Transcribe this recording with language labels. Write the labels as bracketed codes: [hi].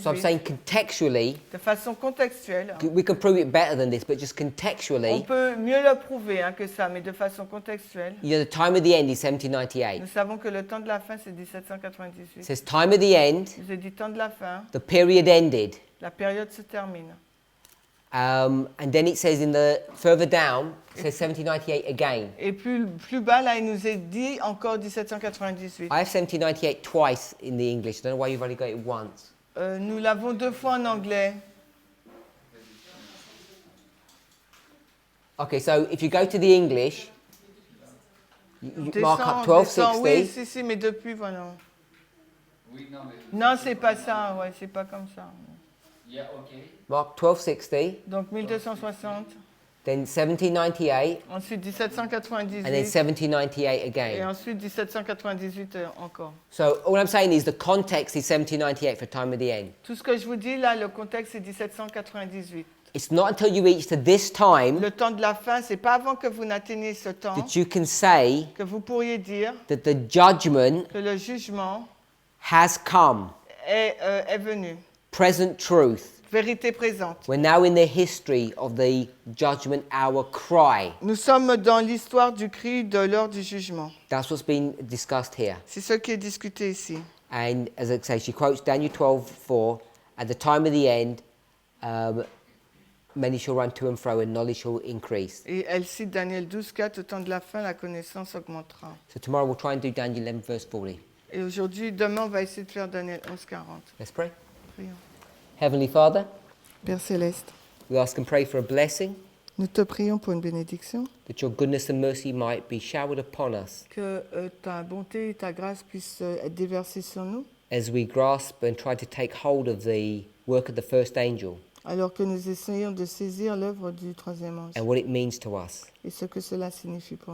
[en] So I'm saying contextually, [fr] de façon contextuelle. [en] we can prove it better than this, but just [fr] On [en] contextually, [fr] peut mieux le prouver que ça, mais de façon contextuelle. [en] you know, the time of the end is 1798. [fr] Nous savons que le temps de la fin, c'est [en] It [fr] 1798. [en] says time of the end, [fr] Il nous est dit temps de la fin, [en] the period ended. [fr] la période se termine. [en] And then it says in the further down, it says 1798 again. [fr] Et plus bas, là, il nous est dit encore 1798. [en] I have 1798 twice in the English. I don't know why you've only got it once. [fr] Nous l'avons 2 fois en anglais. [en] Okay, so if you go to the English, you mark up [fr] Descends, oui, 1260. si, mais depuis, voilà. Oui, non, mais. Non, c'est pas ça, ouais, c'est pas comme ça. [en] Yeah, ok. Mark 1260, [fr] Donc 1260, [en] then 1798, [fr] ensuite [en] and then [fr] 1798 et [en] again. [fr] ensuite 1798 encore. [en] So all I'm saying is the context is 1798 for time of the end. [fr] Tout ce que je vous dis là, le contexte, c'est 1798. [en] It's not until you reach to this time [fr] Le temps de la fin, c'est pas avant que vous n'atteigniez ce temps [en] that you can say [fr] que vous pourriez dire [en] that the judgment [fr] que le jugement [en] has come. [fr] est venu. [en] Present truth. [fr] Vérité présente. [en] We're now in the history of the judgment hour cry. [fr] Nous sommes dans l'histoire du cri de l'heure du jugement. [en] That's what's been discussed here. [fr] C'est ce qui est discuté ici. [en] And as I say, she quotes Daniel 12:4. At the time of the end, many shall run to and fro, and knowledge shall increase. [fr] Et elle cite Daniel 12, 4, au temps de la fin, la connaissance augmentera. [en] So tomorrow we'll try and do Daniel 11 verse 40. [fr] Et aujourd'hui, demain, on va essayer de faire Daniel 11, 40. [en] Let's pray. [fr] Prions. [en] Heavenly Father, [fr] Père Céleste, [en] we ask and pray for a blessing, [fr] nous te prions pour une bénédiction, [en] that your goodness and mercy might be showered upon us [fr] que ta bonté et ta grâce puissent être déversées sur nous, [en] as we grasp and try to take hold of the work of the first angel [fr] alors que nous essayons de saisir l'œuvre du troisième ange [en] and what it means to us. [fr] et ce que cela signifie pour